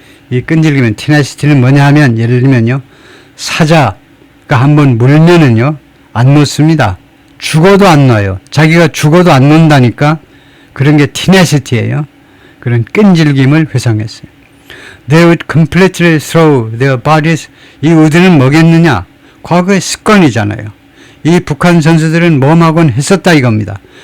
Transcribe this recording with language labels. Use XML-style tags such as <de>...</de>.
<ko>이 끈질김은 tenacity는 뭐냐 하면 예를 들면요. 사자가 한번 물면은요. 안 놓습니다. 죽어도 안 놔요. 자기가 죽어도 안 놓는다니까 그런 게 tenacity예요. 그런 끈질김을 회상했어요.</ko> <en>They would completely throw their bodies.</en> <ko>이 의도는 뭐겠느냐? 과거의 습관이잖아요. 이 북한 선수들은 뭐하곤 했었다 이겁니다.</ko>